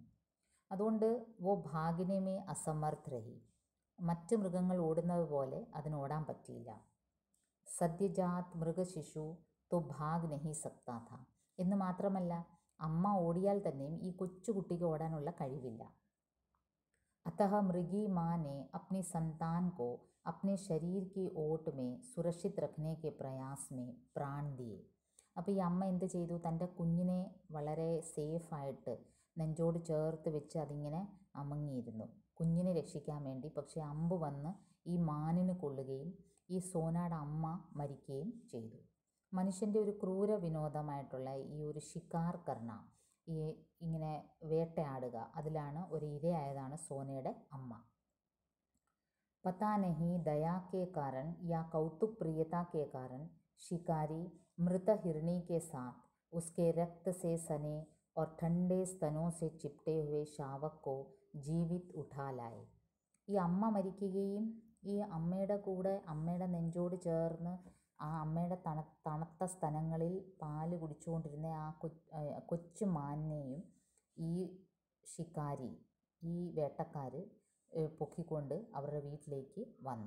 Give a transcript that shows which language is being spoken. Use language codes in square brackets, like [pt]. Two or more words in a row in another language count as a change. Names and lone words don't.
[ml] അതുകൊണ്ട് [hi] वो भागने असमर्थ रही, [ml] മറ്റ് മൃഗങ്ങൾ ഓടുന്നത് പോലെ അതിന് ഓടാൻ പറ്റിയില്ല. [hi] सद्यजात मृगशिशु तो भाग नहीं सकता था, [ml] എന്ന് മാത്രമല്ല അമ്മ ഓടിയാൽ തന്നെയും ഈ കൊച്ചുകുട്ടിക്ക് ഓടാനുള്ള കഴിവില്ല. [hi] अतः मृगी माँ ने अपनी संतान को अपने शरीर की ओट में सुरक्षित रखने के प्रयास में प्राण दिए. [ml] അപ്പോൾ ഈ അമ്മ എന്ത് ചെയ്തു? തൻ്റെ കുഞ്ഞിനെ വളരെ സേഫായിട്ട് നെഞ്ചോട് ചേർത്ത് വെച്ച് അതിങ്ങനെ അമങ്ങിയിരുന്നു കുഞ്ഞിനെ രക്ഷിക്കാൻ വേണ്ടി. പക്ഷേ അമ്പ് വന്ന് ഈ മാനിന് കൊള്ളുകയും ഈ സോനയുടെ അമ്മ മരിക്കുകയും ചെയ്തു. മനുഷ്യൻ്റെ ഒരു ക്രൂര വിനോദമായിട്ടുള്ള ഈ ഒരു [hi] शिकार करना, [ml] ഇങ്ങനെ വേട്ടയാടുക, അതിലാണ് ഒരു ഇരയായതാണ് സോനയുടെ അമ്മ. [hi] पता नहीं दया के कारण या कौतुक प्रियता के कारण शिकारी मृत हिरणी के साथ उसके रक्त से सने और ठंडे स्तनों से चिपटे हुए शावक को जीवित उठा लाया. [ml] ഈ അമ്മ മരിക്കുകയും ഈ അമ്മയുടെ കൂടെ അമ്മയുടെ നെഞ്ചോട് ചേർന്ന് ആ അമ്മയുടെ തണുത്ത സ്തനങ്ങളിൽ പാല് കുടിച്ചുകൊണ്ടിരുന്ന ആ കൊച്ചു മാനിനെയും ഈ ശിക്കാരി ഈ വേട്ടക്കാർ പൊക്കിക്കൊണ്ട് അവരുടെ വീട്ടിലേക്ക് വന്നു.